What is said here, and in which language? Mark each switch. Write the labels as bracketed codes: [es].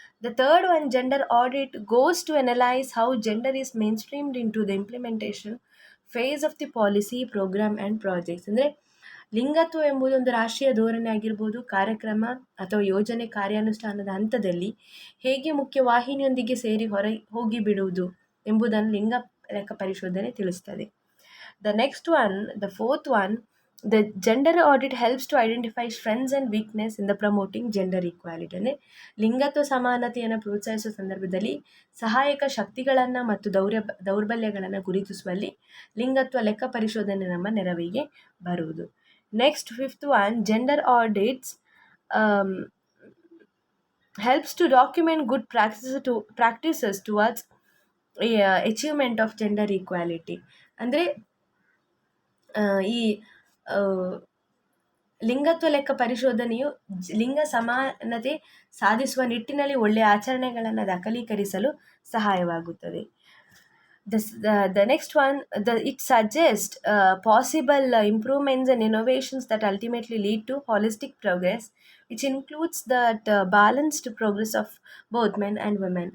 [en] The third one, gender audit goes to analyze how gender is mainstreamed into the implementation phase of the policy, program and projects. [kn] ಅಂದರೆ ಲಿಂಗತ್ವ ಎಂಬುದು ಒಂದು ರಾಷ್ಟ್ರೀಯ ಧೋರಣೆ ಆಗಿರ್ಬೋದು, ಕಾರ್ಯಕ್ರಮ ಅಥವಾ ಯೋಜನೆ ಕಾರ್ಯಾನುಷ್ಠಾನದ ಹಂತದಲ್ಲಿ ಹೇಗೆ ಮುಖ್ಯವಾಹಿನಿಯೊಂದಿಗೆ ಸೇರಿ ಹೋಗಿ ಬಿಡುವುದು ಎಂಬುದನ್ನು ಲಿಂಗ ಲೆಕ್ಕ ಪರಿಶೋಧನೆ ತಿಳಿಸ್ತದೆ. [en] The next one, the fourth one, the gender audit helps to identify strengths and weakness in the promoting gender equality. [kn] ಅಂದರೆ ಲಿಂಗತ್ವ ಸಮಾನತೆಯನ್ನು ಪ್ರೋತ್ಸಾಹಿಸುವ ಸಂದರ್ಭದಲ್ಲಿ ಸಹಾಯಕ ಶಕ್ತಿಗಳನ್ನು ಮತ್ತು ದೌರ್ಬಲ್ಯಗಳನ್ನು ಗುರುತಿಸುವಲ್ಲಿ ಲಿಂಗತ್ವ ಲೆಕ್ಕ ಪರಿಶೋಧನೆ ನಮ್ಮ ನೆರವಿಗೆ ಬರುವುದು. [en] Next, fifth one, gender audits helps to document good practices towards achievement of gender equality. [kn] ಅಂದರೆ ಈ ಲಿಂಗತ್ವ ಲೆಕ್ಕ ಪರಿಶೋಧನೆಯು ಲಿಂಗ ಸಮಾನತೆ ಸಾಧಿಸುವ ನಿಟ್ಟಿನಲ್ಲಿ ಒಳ್ಳೆಯ ಆಚರಣೆಗಳನ್ನು ದಾಖಲೀಕರಿಸಲು ಸಹಾಯವಾಗುತ್ತದೆ. [en] The next one, it suggests possible improvements and innovations that ultimately lead to holistic progress, which includes that balanced progress of both men and women.